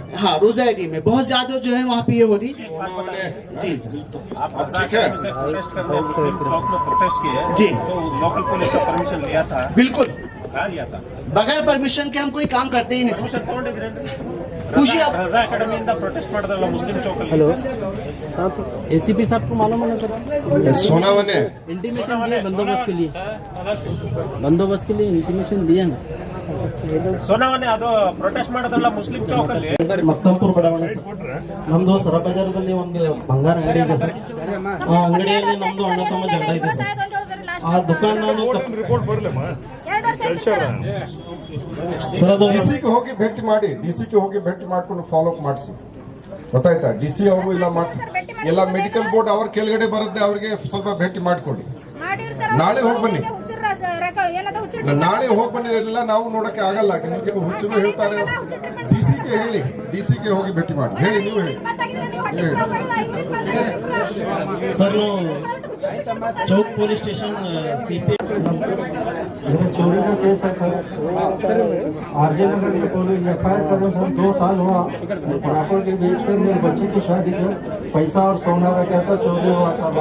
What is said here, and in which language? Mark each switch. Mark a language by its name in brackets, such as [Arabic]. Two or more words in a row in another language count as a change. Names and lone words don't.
[Hindi] हाँ रोज़ा एरिया में बहुत ज़्यादा जो है वहाँ पे ये हो रही। जी सर अब ठीक है। प्रोटेस्ट करने मुस्लिम चौक में प्रोटेस्ट किए जी, तो लोकल पुलिस का परमिशन लिया था? बिल्कुल कहाँ लिया था? बगैर परमिशन के हम कोई काम करते ही नहीं सर। [Kannada] परमिशन ತಗೊಂಡಿದ್ರಿ? [Hindi] पूछिए आप। [Kannada] रजा अकेडमिಯಿಂದ प्रोटेस्ट ಮಾಡಿದ್ರಲ್ಲ ಮುಸ್ಲಿಂ ಚೌಕಲ್ಲಿ। [Hindi] हेलो, आप एसीपी साहब को मालूम है ना? सोनावने इंटीमेशन दिए बंदोबस्त के लिए इंटीमेशन दिए ना। [Kannada] ಸೋನಾವನೆ ಅದು ಪ್ರೊಟೆಸ್ಟ್ ಮಾಡಿದ್ರಲ್ಲ ಮುಸ್ಲಿಂ ಚೌಕಲ್ಲಿ। ಮತ್ತಂಪುರ ಬಡಾವಣೆ ನಮ್ದು ಸರಬಜಾರದಲ್ಲಿ ಒಂದು ಬಂಗಾರ ಅಂಗಡಿ ಇದೆ ಸರ್. ಆ ಅಂಗಡಿಯಲ್ಲಿ ನಮ್ದು ಅಣ್ಣ ತಮ್ಮ ಜಗಳ ಇದೆ ಸರ್. ಆ ದುಕಾನ್ ನಾನು ಸರ್ ಅದು ಡಿಸಿ ಗೆ ಹೋಗಿ ಭೇಟಿ ಮಾಡಿ, ಡಿಸಿ ಗೆ ಹೋಗಿ ಭೇಟಿ ಮಾಡ್ಕೊಂಡು [English] follow up [Kannada] ಮಾಡಿಸಿ, ಗೊತ್ತಾಯ್ತಾ? ಡಿಸಿ ಅವರು ಎಲ್ಲ [English] medical board [Kannada] ಅವ್ರ ಕೆಳಗಡೆ ಬರುತ್ತೆ, ಅವ್ರಿಗೆ ಸ್ವಲ್ಪ ಭೇಟಿ ಮಾಡಿಕೊಡಿ. ನಾಳೆ ಹೋಗಿ ಬನ್ನಿ, ನಾಳೆ ಹೋಗಿ ಬನ್ನಿ. ಎಲ್ಲ ನಾವು ನೋಡಕ್ಕೆ ಆಗಲ್ಲ, ನಿಮಗೆ ಹುಚ್ಚರು ಹೇಳ್ತಾರೆ. ಡಿಸಿ ಗೆ ಹೇಳಿ, ಡಿಸಿ ಗೆ ಹೋಗಿ ಭೇಟಿ ಮಾಡಿ. ಹೇಳಿ, ನೀವು ಹೇಳಿ. [Hindi] सर चौक [English] police station [Hindi] सीपी चोरी का केस है सर। आरजे नगर में [English] police FIR [Hindi] कर रहे सर। 2 साल हुआ परापुर के बीच में मेरी बच्ची की शादी में पैसा और सोना रखा था, चोरी हुआ सर।